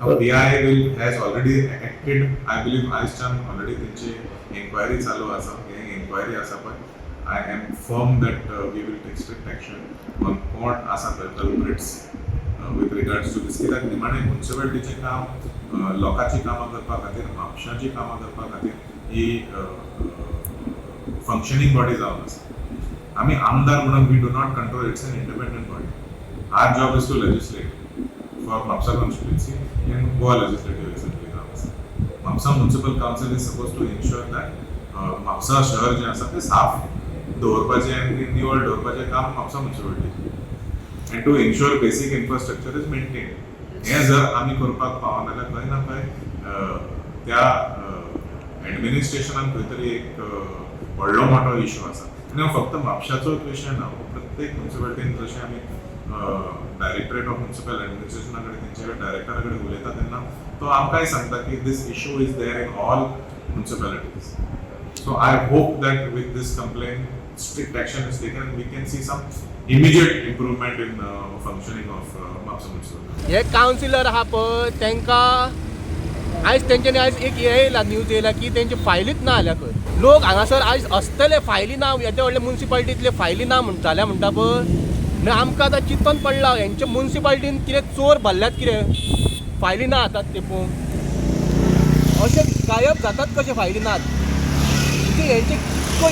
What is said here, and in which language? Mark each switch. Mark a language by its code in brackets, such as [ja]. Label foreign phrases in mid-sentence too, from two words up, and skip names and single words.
[en] PI has already acted, I believe [kok] आयजच्यान ऑलरेडी तेंचे इन्क्वायरी चालू आसा हे इन्क्वायरी आसा पळय [en] I am firm that we will take strict action on [kok] कोण आसा पळय [en] culprits with regards to this [kok] कित्याक निमाणें म्युन्सिपालिटीचें काम लोकांची कामां करपा खातीर म्हापशांची कामां करपा खातीर ही [en] functioning body [kok] जावन आसा आमी आमदार म्हणून [en] we do not control it's an independent body our job is to legislate for Mapusa constituency in Goa Legislative Assembly [kok] जावन आसा [en] Mapusa Municipal Council is suppose to ensure that [kok] म्हापसा शहर जें आसा तें साफ दवरपाचें आनी निवळ दवरपाचें काम म्हापसा म्युन्सिपालिटीचें [en] and to ensure basic infrastructure is maintained. [kok] हे जर आम्ही करपाक पावना जाल्यार खंय ना खंय त्या एडमिनिस्ट्रेशनान खंय तरी एक व्हडलो मोठो इश्यू आसा आनी हो फक्त म्हापशाचोच विशय ना हो प्रत्येक म्युन्सिपालिटीन जशें आमी [en] Directorate of Municipal Administration [kok] कडेन तेंचे डायरेक्टरा कडेन उलयता तेन्ना तो आमकांय सांगता की [en] this issue is there in all municipalities so I hope that with this complaint strict action is taken and we can see some immediate improvement in functioning of Mapsa municipality. [kok] हे कावन्सिलर आहा पळय तांकां आयज तेंच्यांनी आयज एक हे येयला न्यूज येयला की तेंचे फायलीच ना जाल्या खंय लोक हांगासर आयज असतले फायली ना येदे व्हडले म्युन्सिपालिटींतले फायली ना म्हणटाले म्हणटा पळय आनी आमकां आतां चिंतून पडला हेंच्या म्युन्सिपालिटीन कितें चोर भरल्यात कितें फायली ना जातात ते पळोवन अशे गायब जातात कशे फायली नात म्हणजे हेंचे कितको